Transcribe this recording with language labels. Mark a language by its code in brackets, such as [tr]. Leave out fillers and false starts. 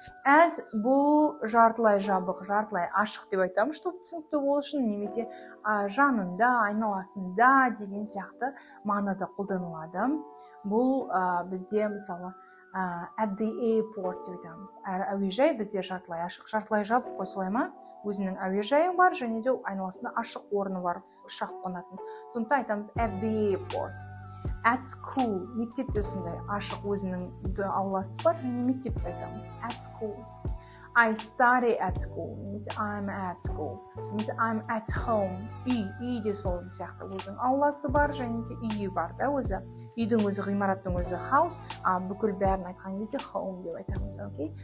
[kk] At бұл жартылай жабық, жартылай ашық деп айтамын, [ru] чтобы [kk] түсінікті болу үшін, немесе жанында, айналасында деген сияқты мағынада қолданылады. Бұл бізде мысалы at the airport деп айтамыз. Әуежай бізде жартылай ашық, жартылай жабық қой, солай ма? Өзінің әуежайы бар, және де айналасында ашық орны бар, ұшақ қонатын. Сондықтан айтамыз [en] at the airport. At school, [kk] мектепте сондай ашық өзінің ауласы бар, және мектепте айтамыз. [en] At school. I study at school, немесе I'm at school, немесе I'm at home. [kk] Үйде сол сияқты өзінің ауласы бар, және де үйі бар да өзі. Үйдің өзі, ғимараттың өзі house, бүкіл бәрін айтқан кезде home деп айтамыз, okay?